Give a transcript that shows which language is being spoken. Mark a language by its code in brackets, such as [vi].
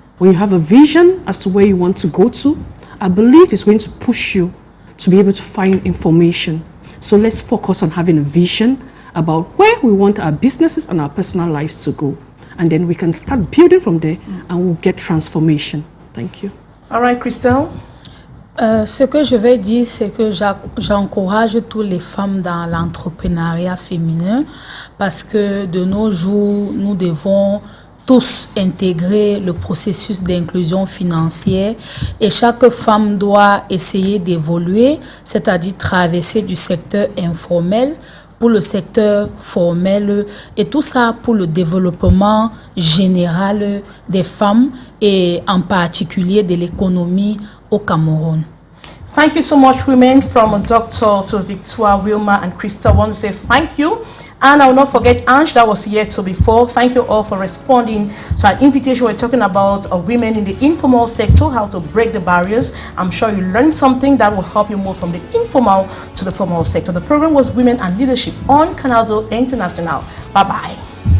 [en] When you have a vision as to where you want to go to, I believe it's going to push you to be able to find information. So let's focus on having a vision about where we want our businesses and our personal lives to go. And then we can start building from there and we'll get transformation. Thank you. All right, Christelle. [fr] Ce que je vais dire, c'est que j'encourage toutes les femmes dans l'entrepreneuriat féminin parce que de nos jours, nous devons tous intégrer le processus d'inclusion financière et chaque femme doit essayer d'évoluer, c'est-à-dire traverser du secteur informel pour le secteur formel et tout ça pour le développement général des femmes et en particulier de l'économie au Cameroun. [en] Thank you so much, women, from Dr. to Victoire, Wilma, and Krista. I want to say thank you. And I will not forget Ange, that was here to before. Thank you all for responding to our invitation. We're talking about women in the informal sector, how to break the barriers. I'm sure you learned something that will help you move from the informal to the formal sector. The program was Women and Leadership on Canal International. Bye-bye.